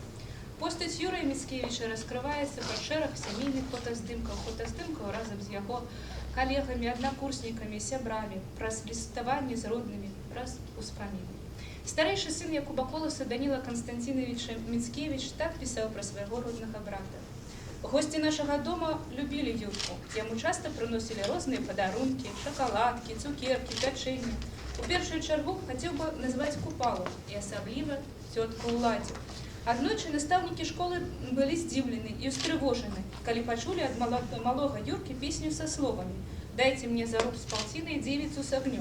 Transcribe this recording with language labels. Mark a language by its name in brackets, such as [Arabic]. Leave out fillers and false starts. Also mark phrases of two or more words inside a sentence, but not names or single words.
[Belarusian] Постаць Юрия Мицкевича раскрываецца па шэраг сямейных фотаздымкаў разам з яго калегамі, аднакурснікамі, сябрамі, праз ліставанні з роднымі, праз успаміны. Старэйшы сын Якуба Коласа Данила Константиновича Мицкевич так пісаў пра свайго роднага брата. [Russian] Гости нашего дома любили Юрку. [Belarusian] Яму [Russian] часто приносили [Belarusian] розныя падарункі, шоколадки, цукерки, пячэнне. У першую чаргу хацеў бы назваць Купалу і асабліва цётку Уладзю. Аднойчы настаўнікі школы былі здзіўлены і устрывожаны, калі пачулі ад малога Юркі песню са словамі «Дайце мне за руб з палціны дзевіцу с агнём».